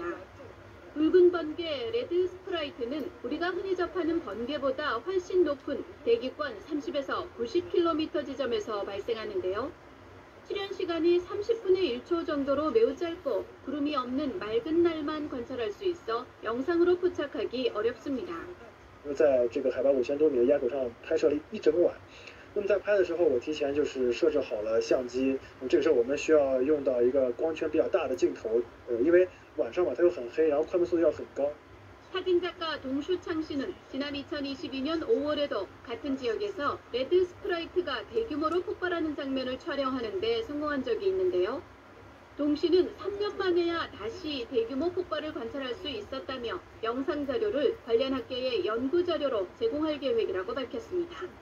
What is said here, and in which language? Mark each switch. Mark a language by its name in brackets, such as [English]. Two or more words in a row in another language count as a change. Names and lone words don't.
[Korean] 붉은 번개 레드 스프라이트는 우리가 흔히 접하는 번개보다 훨씬 높은 대기권 30에서 90km 지점에서 발생하는데요. 출현 시간이 30분의 1초 정도로 매우 짧고 구름이 없는 맑은 날만 관찰할 수 있어 영상으로 포착하기 어렵습니다. [Chinese] 在这个海拔5000多米的垭口上拍摄了一整晚。那么在拍的时候，我提前就是设置好了相机。那么这个时候我们需要用到一个光圈比较大的镜头，因为晚上嘛它又很黑，然后快门速度要很高。 [Korean] 사진작가 동슈창 씨는 지난 2022년 5월에도 같은 지역에서 레드 스프라이트가 대규모로 폭발하는 장면을 촬영하는 데 성공한 적이 있는데요. 동 씨는 3년 만에야 다시 대규모 폭발을 관찰할 수 있었다며 영상 자료를 관련 학계의 연구 자료로 제공할 계획이라고 밝혔습니다.